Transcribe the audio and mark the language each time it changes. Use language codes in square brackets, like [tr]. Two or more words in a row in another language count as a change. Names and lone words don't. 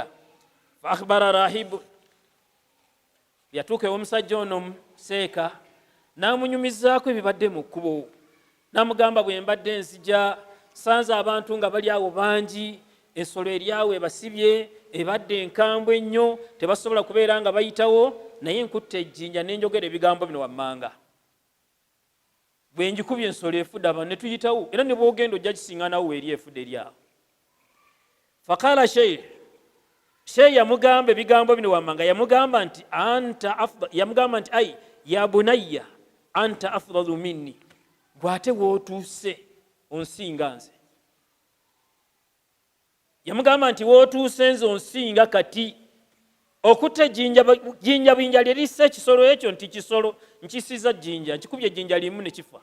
[ar] فأخبر الراهب, [lg] yatuuka ew'omusajja ono seeka n'amunyumizaako ebibadde mu kkubo, n'amugamba bwe mbadde nzija sanze abantu nga bali awo bangi, ensolo eri awo ebasibye, ebadde enkambwe ennyo, tebasobola kubeera nga bayitawo, naye nkutte ejjinja n'enjogera ebigambo bino wammanga. Bwe njikubye ensolo efudde, abantu ne tuyitawo, era ne bw'ogenda ojja kisiŋŋanawo eri efudde eri awo. Faqala sheikh yamugamba ebigambo bino wammanga, yamugamba nti yamugamba nti [ar] أي يا بني أنت أفضل مني, [lg] bw'ate wootuuse onsinga nze. Yamugamba nti wootuuse nze onsinga kati. Okutta jjinja bwinja lye lissa ekisolo ekyo nti kisolo, nkisiza jjinja, nkikubye ejjinja limu ne kifa.